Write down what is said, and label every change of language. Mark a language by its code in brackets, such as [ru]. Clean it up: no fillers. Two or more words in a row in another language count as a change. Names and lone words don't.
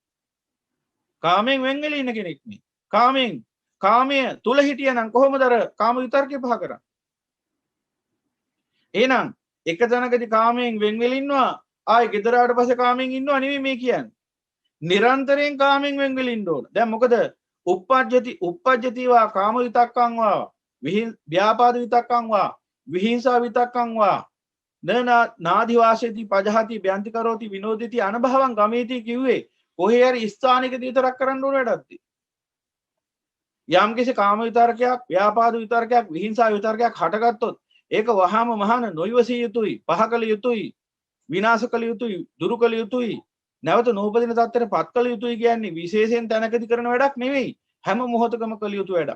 [si] කාමෙන් වෙන් වෙලා ඉන්න කෙනෙක් නේ. කාමෙන් කාමයේ තුල හිටියනම් කොහොමද අර කාම විතර්කේ පහ කරන්නේ? එහෙනම් එක තැනකදී කාමයෙන් වෙන් වෙලා ඉන්නවා ආයි ගෙදර ආවට පස්සේ කාමයෙන් ඉන්නවා නෙවෙයි මේ කියන්නේ. නිරන්තරයෙන් කාමයෙන් වෙන් වෙලා ඉන්න ඕන. දැන් මොකද [pi] uppajjatiවා කාම විතක්කං වා ව්‍යාපාද විතක්කං වා විහිංසා විතක්කං වා නාදි වාසේති පජහති බ්‍යන්ති කරෝති විනෝදිති අනභවං ගමේති [si] කිව්වේ කොහේ හරි ස්ථානිකදී විතරක් කරන්න ඕන වැඩක්ද? යම් කිසි කාම විතරකයක් ව්‍යාපාද විතරකයක් විහිංසා විතරකයක් හටගත්තොත් ඒක වහාම මහාන නොයවසිය යුතුයි පහ කළ යුතුයි විනාශ කළ යුතුයි දුරු කළ යුතුයි නැවත නූපදින තත්ත්වයට පත් කළ යුතුයි කියන්නේ විශේෂයෙන් තැනකදී කරන වැඩක් නෙවෙයි හැම මොහොතකම කළ යුතු වැඩක්.